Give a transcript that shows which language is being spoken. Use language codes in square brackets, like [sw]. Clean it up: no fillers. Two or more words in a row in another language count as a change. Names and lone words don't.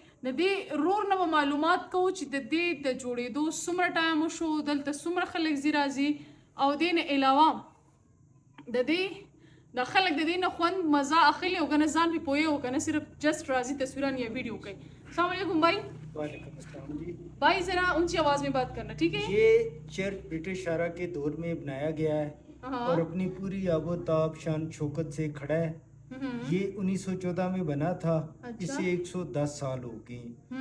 [ps] د دې رور نه به معلومات کوو چې د دې د جوړېدو څومره ټایم وشو، دلته څومره خلک ځي راځي، او دې نه علاوه د دې د خلک د دې نه خوند مزه اخلي او که نه ځان پرې پوهوي او که نه صرف جسٹ راځي تصویران یا ویڈیو کوي. [ur] السلام علیکم بھائی. وعلیکم السلام جی. بھائی ذرا اونچی آواز میں بات کرنا، ٹھیک ہے؟ یہ چرچ برٹش شاہراہ کے دور میں بنایا گیا ہے اور اپنی پوری آب و تاب شان شوکت سے کھڑا ہے. یہ 1914 میں بنا تھا. اسے 110 سال ہو گئے.